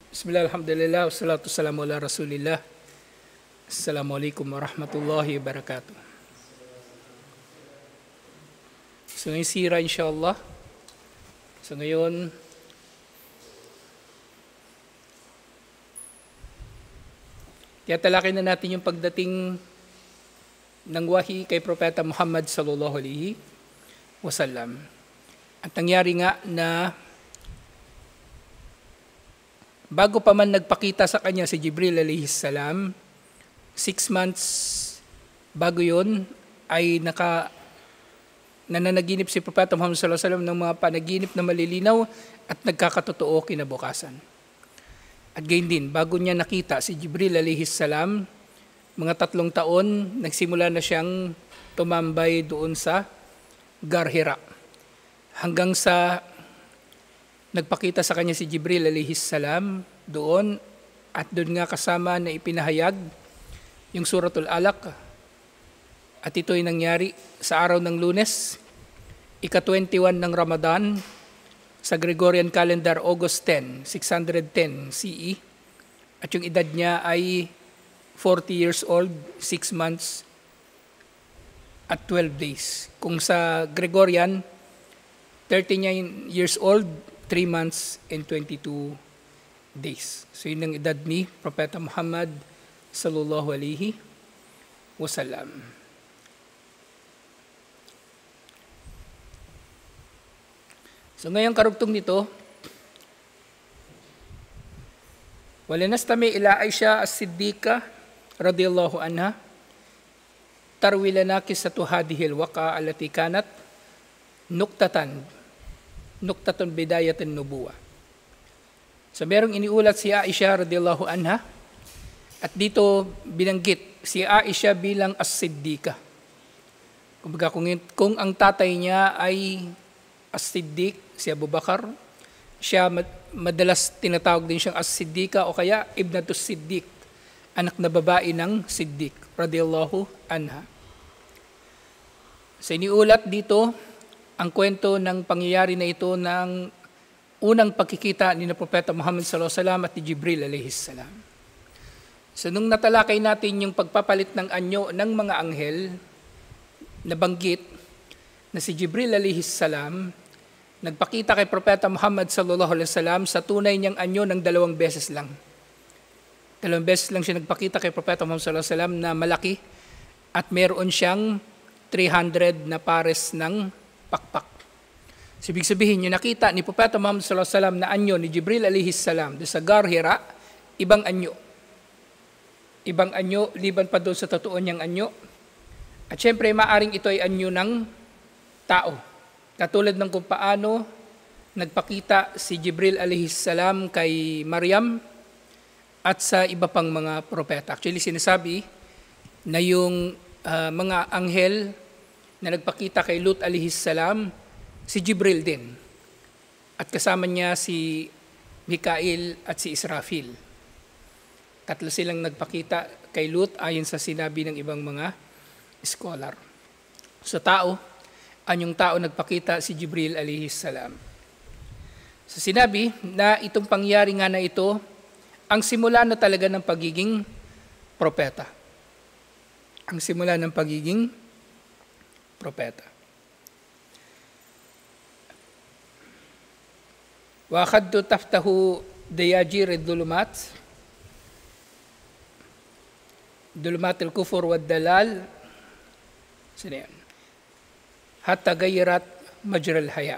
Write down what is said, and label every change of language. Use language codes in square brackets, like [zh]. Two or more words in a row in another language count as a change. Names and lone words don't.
[ar] بسم الله، الحمد لله، والصلاة والسلام على رسول الله. السلام عليكم ورحمة الله وبركاته. [tl] So ngayon sira insyaAllah. So ngayon, tiyatalakay na natin yung pagdating ng wahi kay Propeta Muhammad [ar] صلى الله عليه وسلم. [tl] At nangyari nga na bago pa man nagpakita sa kanya si Jibril [ar] عليه السلام, [tl] 6 months bago yun ay nananaginip si Propeta Muhammad [ar] صلى الله عليه وسلم [tl] ng mga panaginip na malilinaw at nagkakatotoo kinabukasan. At gayon din, bago niya nakita si Jibril [ar] عليه السلام, [tl] mga 3 taon, nagsimula na siyang tumambay doon sa Gar Hira. Hanggang sa nagpakita sa kanya si Jibril [ar] عليه السلام [tl] doon, at doon nga kasama na ipinahayag yung Suratul Alaq. At ito ay nangyari sa araw ng Lunes, ika-21 ng Ramadan, sa [en] Gregorian calendar, [tl] August 10, 610 CE. At yung edad niya ay 40 [en] years old, [tl] 6 months at 12 days. Kung sa [en] Gregorian, 39 years old, 3 months and 22 days. [tl] So yun ang edad ni Propeta Muhammad [ar] صلى الله عليه وسلم. [tl] So ngayong karugtong nito, [ar] ولنستمع إلى عائشة الصديقة رضي الله عنها تروي لنا قصة هذه الواقعة التي كانت نقطة بداية النبوة. [tl] So merong iniulat si Aisha [ar] رضي الله عنها, [tl] at dito binanggit si Aisha bilang as-Siddiqa. Kumbaga kung ang tatay niya ay as-Siddiq, si Abu Bakar, siya madalas tinatawag din siyang as-Siddiqa o kaya [ar] ابنة الصديق, [tl] anak na babae ng Siddiq [ar] رضي الله عنها. [tl] So iniulat dito ang kwento ng pangyayari na ito ng unang pagkikita ni Propeta Muhammad [ar] صلى الله عليه وسلم [tl] at ni Jibril [ar] عليه السلام. [tl] So nung natalakay natin yung pagpapalit ng anyo ng mga anghel, nabanggit na si Jibril [ar] عليه السلام [tl] nagpakita kay Propeta Muhammad [ar] صلى الله عليه وسلم [tl] sa tunay niyang anyo ng 2 beses lang. 2 beses lang siya nagpakita kay Propeta Muhammad [ar] صلى الله عليه وسلم [tl] na malaki, at meron siyang 300 na pares ng pakpak. So, ibig sabihin, yung nakita ni Propeta Muhammad [ar] صلى الله عليه وسلم [tl] na anyo ni Jibril [ar] عليه السلام [tl] sa Gar Hira, ibang anyo. Ibang anyo, liban pa doon sa totoo niyang anyo. At syempre, maaring ito ay anyo ng tao. Katulad ng kung paano nagpakita si Jibril [ar] عليه السلام [tl] kay Maryam at sa iba pang mga propeta. Actually, sinasabi na yung mga anghel na nagpakita kay Lut [ar] عليه السلام, [tl] si Jibril din. At kasama niya si Mikail at si Israfil. 3 silang nagpakita kay Lut ayon sa sinabi ng ibang mga scholar. Sa tao, anyong tao nagpakita si Jibril [ar] عليه السلام. [tl] So sinabi na itong pangyari nga na ito, ang simula na talaga ng pagiging propeta. Ang simula ng pagiging propeta. [ar] و أخذت تفتح دياجير الظلمات الكفر والضلال حتى غيرت مجرى الحياة.